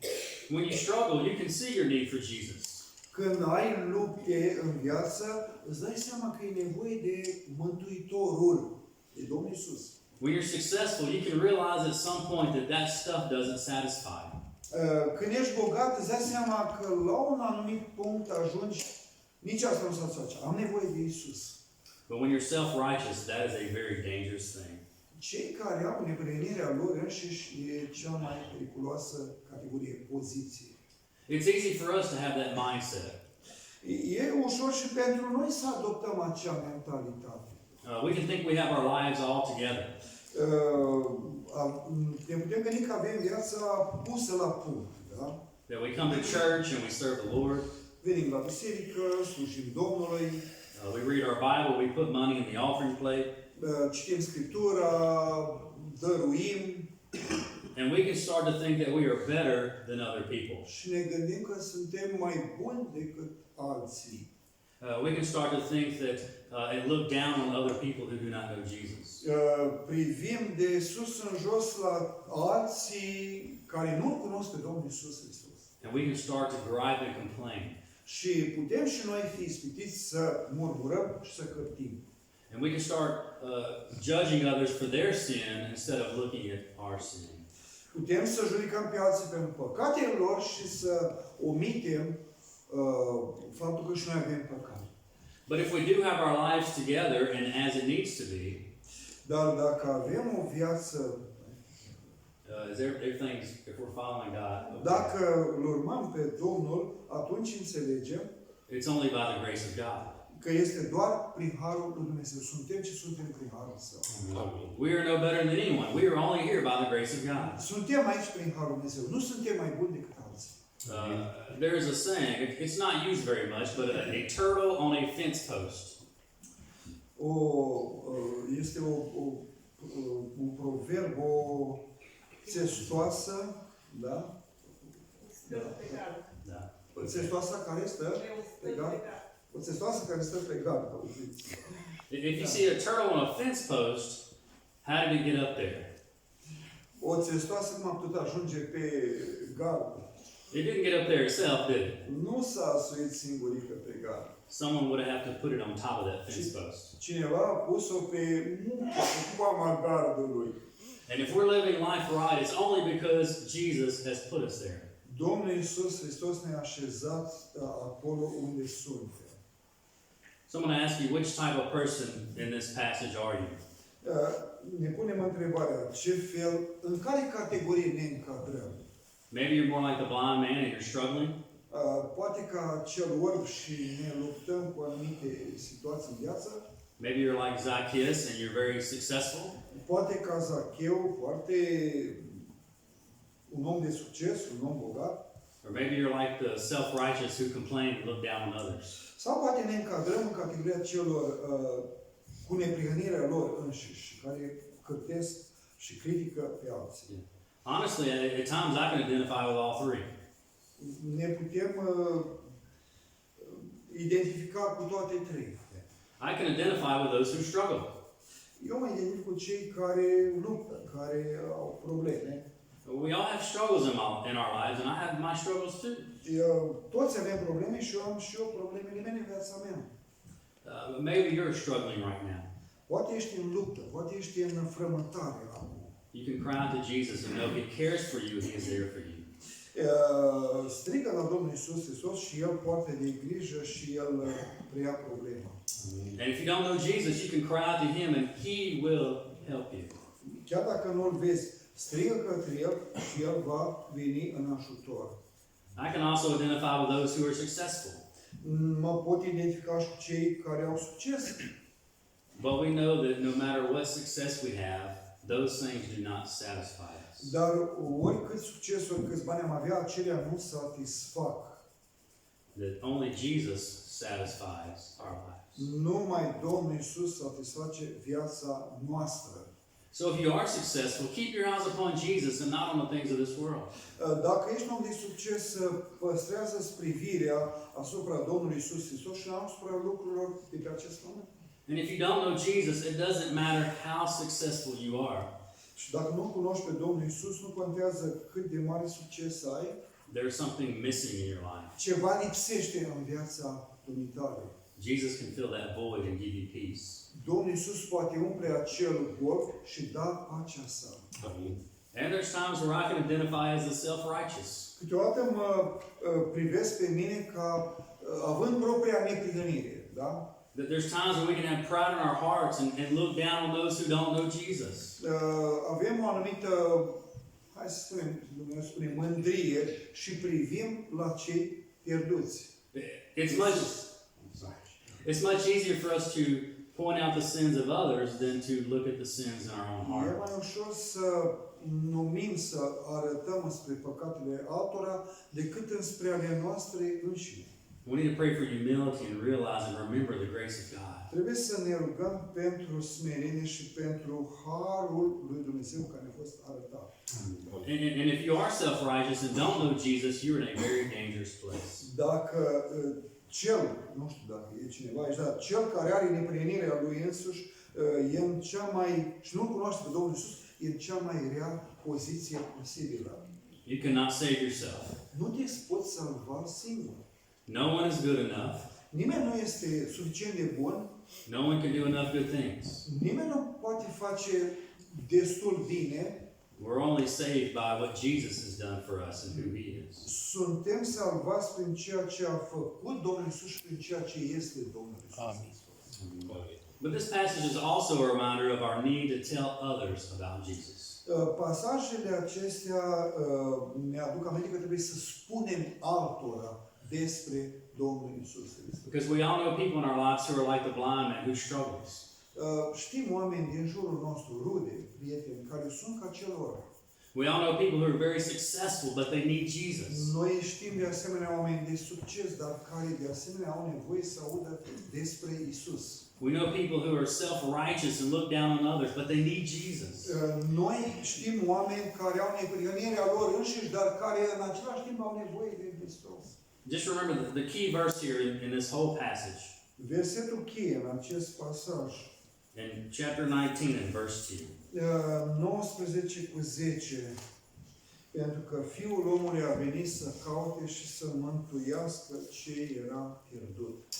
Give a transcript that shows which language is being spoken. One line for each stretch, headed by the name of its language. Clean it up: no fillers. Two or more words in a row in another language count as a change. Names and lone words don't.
English: When you struggle, you can see your need for Jesus.
Romanian: Când ai lupte în viață, îți dai seama că e nevoie de Mântuitorul, de Domnul Isus.
English: When you're successful, you can realize at some point that that stuff doesn't satisfy.
Romanian: Când ești bogat, îți dai seama că la un anumit punct ajungi, nici asta nu satisface. Am nevoie de Isus.
English: But when you're self-righteous, that is a very dangerous thing.
Romanian: Cei care au neprihănirea lor înșiși e cea mai periculoasă categorie, poziție.
English: It's easy for us to have that mindset.
Romanian: E ușor și pentru noi să adoptăm acea mentalitate.
English: We can think we have our lives all together.
Romanian: Ne putem gândi că avem viața pusă la punct, da?
English: That we come to church and we serve the Lord.
Romanian: Venim la biserică, slujim Domnului.
English: We read our Bible, we put money in the offering plate.
Romanian: Citim Scriptura, dăruim.
English: And we can start to think that we are better than other people.
Romanian: Și ne gândim că suntem mai buni decât alții.
English: We can start to think that and look down on other people who do not know Jesus.
Romanian: Privim de sus în jos la alții care nu cunosc pe Domnul Isus Hristos.
English: And we can start to gripe and complain.
Romanian: Și putem și noi fi ispitiți să murmurăm și să cârtim.
English: And we can start judging others for their sin instead of looking at our sin.
Romanian: Putem să judecăm pe alții pentru păcatele lor și să omitem faptul că și noi avem păcat.
English: But if we do have our lives together and as it needs to be,
Romanian: dar dacă avem o viață,
English: if we're following God,
Romanian: dacă îl urmăm pe Domnul, atunci înțelegem
English: it's only by the grace of God.
Romanian: Că este doar prin harul lui Dumnezeu. Suntem ce suntem prin harul Său.
English: We are no better than anyone. We are only here by the grace of God.
Romanian: Suntem aici prin harul lui Dumnezeu. Nu suntem mai buni decât alții.
English: There is a saying, it's not used very much, but a turtle on a fence post.
Romanian: Este un proverb, o țestoasă, da? Da. O țestoasă care stă pe gard. O țestoasă care stă pe gard.
English: If you see a turtle on a fence post, how did it get up there?
Romanian: O țestoasă cum a putut ajunge pe gard?
English: It didn't get up there itself, did it?
Romanian: Nu s-a suit singurică pe gard.
English: Someone would have to put it on top of that fence post.
Romanian: Cineva a pus-o pe coama gardului.
English: And if we're living life right, it's only because Jesus has put us there.
Romanian: Domnul Isus Hristos ne-a așezat acolo unde suntem.
English: Someone asked you, which type of person in this passage are you?
Romanian: Ne punem întrebarea, în care categorie ne încadrăm?
English: Maybe you're more like the blind man and you're struggling.
Romanian: Poate ca cel orb și ne luptăm cu anumite situații în viață.
English: Maybe you're like Zacchaeus and you're very successful.
Romanian: Poate ca Zacheu, foarte un om de succes, un om bogat.
English: Or maybe you're like the self-righteous who complain and look down on others.
Romanian: Sau poate ne încadrăm în categoria celor cu neprihănirea lor înșiși, care cârtesc și critică pe alții.
English: Yeah. Honestly, at times I can identify with all three.
Romanian: Ne putem identifica cu toate trei.
English: I can identify with those who struggle.
Romanian: Eu mă identific cu cei care luptă, care au probleme.
English: We all have struggles in our lives, and I have my struggles too.
Romanian: Toți avem probleme și eu am și eu problemele mele în viața mea.
English: Maybe you're struggling right now.
Romanian: Poate ești în luptă, poate ești în frământare acum.
English: You can cry out to Jesus and know He cares for you and He is there for you.
Romanian: Strigă la Domnul Isus Hristos și El poate de grijă și El preia problema.
English: And if you don't know Jesus, you can cry out to Him and He will help you.
Romanian: Chiar dacă nu-L vezi, strigă către El și El va veni în ajutor.
English: I can also identify with those who are successful.
Romanian: Mă pot identifica și cu cei care au succes.
English: But we know that no matter what success we have, those things do not satisfy us.
Romanian: Dar oricât succes, oricâți bani am avea, acelea nu satisfac.
English: That only Jesus satisfies our lives.
Romanian: Numai Domnul Isus satisface viața noastră.
English: So if you are successful, keep your eyes upon Jesus and not on the things of this world.
Romanian: Dacă ești un om de succes, păstrează-ți privirea asupra Domnului Isus Hristos și asupra lucrurilor de pe acest pământ.
English: And if you don't know Jesus, it doesn't matter how successful you are.
Romanian: Și dacă nu cunoști pe Domnul Isus, nu contează cât de mare succes ai.
English: There's something missing in your life.
Romanian: Ceva lipsește în viața dumitare.
English: Jesus can fill that void and give you peace.
Romanian: Domnul Isus poate umple acel gol și da pacea sa.
English: And there's times where I can identify as the self-righteous.
Romanian: Câteodată mă privesc pe mine ca având propria neprihănire, da?
English: That there's times when we can have pride in our hearts and look down on those who don't know Jesus.
Romanian: Avem o anumită, hai să spunem, Dumnezeu spune, mândrie și privim la cei pierduți.
English: It's much easier for us to point out the sins of others than to look at the sins in our own
Romanian: E
English: heart.
Romanian: mai ușor să numim, să arătăm spre păcatele altora decât înspre ale noastre înșine.
English: We need to pray for humility and realize and remember the grace of God.
Romanian: Trebuie să ne rugăm pentru smerenie și pentru harul lui Dumnezeu care ne-a fost arătat.
English: And if you are self-righteous and don't know Jesus, you're in a very dangerous place.
Romanian: Dacă cel, nu știu dacă e cineva aici, dar cel care are neprihănirea lui însuși e în cea mai, și nu cunoaște pe Domnul Iisus, e în cea mai rea poziție posibilă.
English: You cannot save yourself.
Romanian: Nu te poți salva singur.
English: No one is good enough.
Romanian: Nimeni nu este suficient de bun.
English: No one can do enough good things.
Romanian: Nimeni nu poate face destul bine.
English: We're only saved by what Jesus has done for us and who He is.
Romanian: Suntem salvați prin ceea ce a făcut Domnul Iisus și prin ceea ce este Domnul Iisus. Amin.
English: But this passage is also a reminder of our need to tell others about Jesus.
Romanian: Pasajele acestea ne aduc aminte că trebuie să spunem altora despre Domnul Iisus Hristos.
English: Because we all know people in our lives who are like the blind man who struggles.
Romanian: Știm oameni din jurul nostru, rude, prieteni, care sunt ca celor.
English: We all know people who are very successful, but they need Jesus.
Romanian: Noi știm de asemenea oameni de succes, dar care de asemenea au nevoie să audă despre Isus.
English: We know people who are self-righteous and look down on others, but they need Jesus.
Romanian: Noi știm oameni care au neprihănirea lor înșiși, dar care în același timp au nevoie de Hristos.
English: Just remember the key verse here in this whole passage.
Romanian: Versetul cheie în acest pasaj.
English: In chapter 19 and verse 2.
Romanian: 19 cu 10. Pentru că Fiul omului a venit să caute și să mântuiască ce era pierdut.